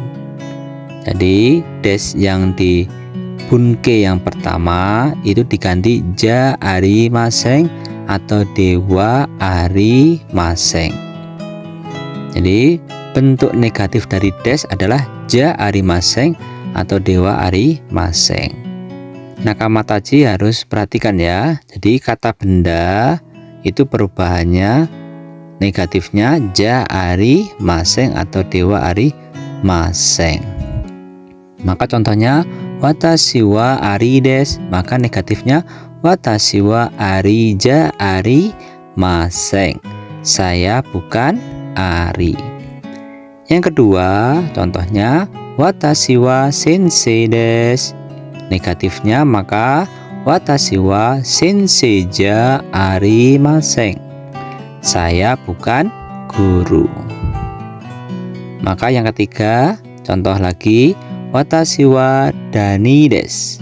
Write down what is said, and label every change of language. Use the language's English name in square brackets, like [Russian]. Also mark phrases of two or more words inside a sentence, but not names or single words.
[Indonesian] Jadi des yang di bunke yang pertama itu diganti [Japanese] じゃありません [Indonesian] atau [Japanese] ではありません. [Indonesian] Jadi bentuk negatif dari des adalah [Japanese] じゃありません [Indonesian] atau [Japanese] ではありません. 仲間たち [Indonesian] harus perhatikan ya. Jadi kata benda itu perubahannya negatifnya [Japanese] じゃありません [Indonesian] atau [Japanese] ではありません. [Indonesian] Maka contohnya [Japanese] 私はアリです, [Indonesian] maka negatifnya [Japanese] 私はアリじゃありません. [Indonesian] Saya bukan Ari. Yang kedua, contohnya [Japanese] 私は先生です. [Indonesian] Negatifnya maka [Japanese] 私は先生じゃありません. [Indonesian] Saya bukan guru. Maka yang ketiga, contoh lagi [Japanese] 私はダニです.